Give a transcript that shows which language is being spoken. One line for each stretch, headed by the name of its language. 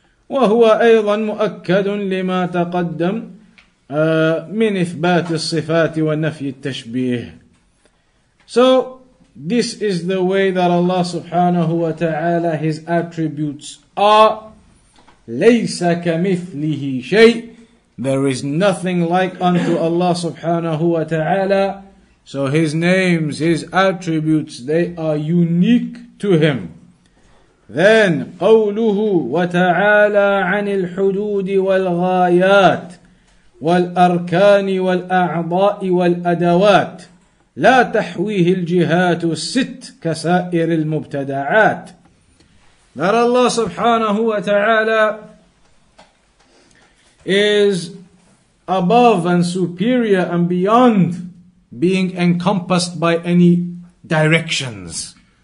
Arabic: وهو أيضا مؤكد لما تقدم من إثبات الصفات ونفي التشبيه.
English: So this is the way that Allah subhanahu wa ta'ala, His attributes are.
Arabic: ليس كمثله شيء.
English: There is nothing like unto Allah subhanahu wa ta'ala. So His names, His attributes, they are unique to Him. Then
Arabic: قوله وتعالى عن الحدود والغايات والأركان والأعضاء والأدوات لا تحويه الجهات الست كسائر المبتدعات.
English: That Allah subhanahu wa ta'ala is above and superior and beyond being encompassed by any directions.